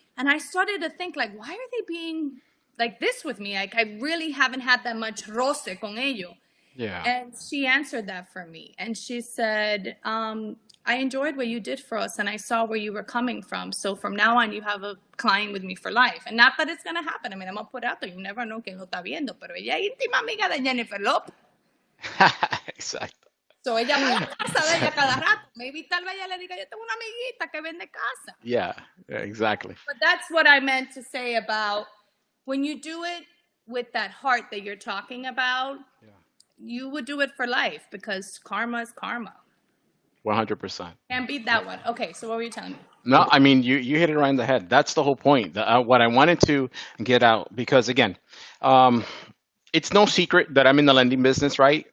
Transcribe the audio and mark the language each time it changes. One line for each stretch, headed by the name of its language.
English: And I started to think, like, why are they being like this with me? Like, I really haven't had that much roce con ello. Yeah. And she answered that for me. And she said, I enjoyed what you did for us and I saw where you were coming from. So from now on, you have a client with me for life. And not that it's going to happen. I mean, I'm going to put out there.
Spanish: You never know quién lo está viendo. Pero ella es íntima amiga de Jennifer Lopez. Exacto. So ella va a la casa de ella cada rato. Maybe tal vez ella le diga, yo tengo una amiguita que vende casa.
English: Yeah, exactly. But that's what I meant to say about when you do it with that heart that you're talking about, you would do it for life because karma is karma. 100%. Can't beat that one. Okay, so what were you telling me? No, I mean, you hit it right in the head. That's the whole point. What I wanted to get out, because again, it's no secret that I'm in the lending business, right?